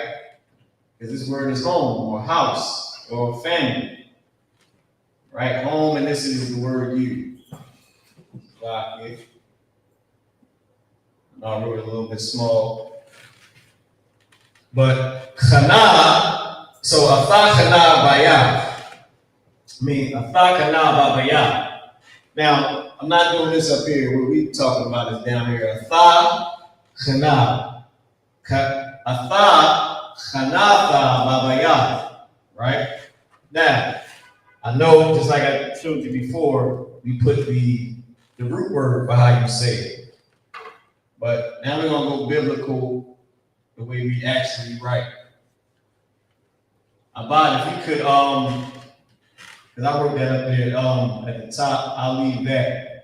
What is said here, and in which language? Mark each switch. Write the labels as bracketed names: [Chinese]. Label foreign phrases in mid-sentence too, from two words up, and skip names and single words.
[English] Because this word is home or house or family, right? Home, and this is the word you. I wrote it a little bit small. [Hebrew] But chana, so atha chana bayah. Atha chana babayah. [English] Now, I'm not doing this up here. What we talking about is down here. [Hebrew] Atha chana. Atha chanatha babayah. [English] Right? Now, I know, just like I showed you before, we put the root word for how you say it. But now we're going to go biblical the way we actually write. Abad, if you could, because I wrote that up there at the top, I'll leave that.